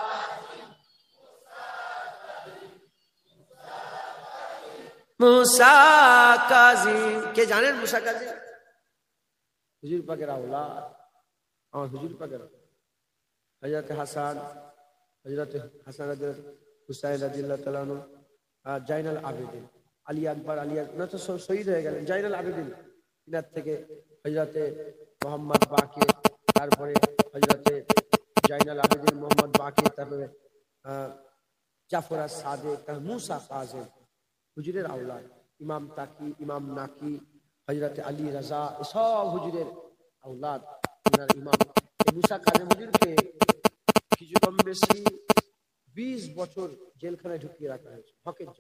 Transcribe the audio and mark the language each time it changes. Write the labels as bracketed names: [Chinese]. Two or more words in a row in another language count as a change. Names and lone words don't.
[Urdu] موسیٰ کاظم کہ جانیں موسیٰ کاظم حضور پاک اولاد اور حضور پاک حضرت حسن حضرت [Bangla] حسین [Arabic] رضی اللہ تعالیٰ عنہ [Bangla] زین العابدین علی اکبر [Urdu] علی اکبر تو [Bangla] শহীদ হয়ে গেলেন زین العابدین ইনার থেকে হযরত মোহাম্মদ বাকির তারপরে হযরত زین العابدین মোহাম্মদ বাকির তারপরে জাফর আস-সাদিক মুসা কাজিম হুজুরের আওলাদ ইমাম তাকি, ইমাম নাকি, হযরত আলী রাজা, সব হুজুরের আওলাদ। ওনার ইমাম মুসা কাজী হুজুরকে কিছু কম বেশি 20 বছর জেলখানায় ঢুকিয়ে রাখা হয়েছে হকের জন্য।